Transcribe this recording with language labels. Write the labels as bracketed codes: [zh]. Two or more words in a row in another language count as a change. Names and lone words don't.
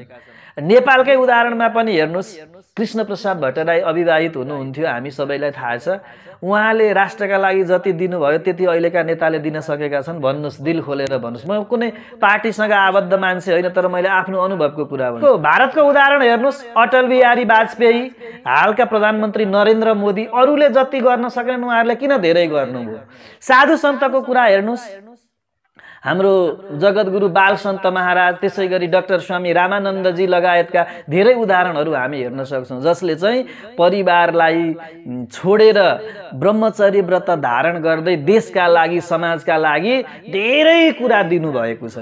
[ne] नेपालकै उदाहरणमा पनि हेर्नुहोस्, कृष्ण प्रसाद भट्टराई अविवाहित हुनुहुन्थ्यो, हामी सबैलाई थाहा छ। उहाँले राष्ट्रका लागि जति दिनुभयो त्यति अहिलेका नेताले दिन सकेका छन्। भन्नुहोस्, दिल खोलेर भन्नुहोस्। म कुनै पार्टीसँग आबद्ध मान्छे होइन, तर मैले आफ्नो अनुभवको कुरा भन्छु। भारतको उदाहरण हेर्नुहोस्, अटल बिहारी वाजपेयी, हालका प्रधानमन्त्री नरेन्द्र मोदी, अरूले जति गर्न सकेनन् उहाँहरूले किन धेरै गर्नुभयो? साधु सन्तको कुरा हेर्नुहोस्, हाम्रो जगतगुरु बाल सन्त महाराज, त्यसै गरी डाक्टर स्वामी रामानन्दजी लगायतका धेरै उदाहरणहरू हामी हेर्न सक्छौँ, जसले चाहिँ परिवारलाई छोडेर ब्रह्मचर्य व्रत धारण गर्दै देशका लागि, समाजका लागि धेरै कुरा दिनुभएको छ।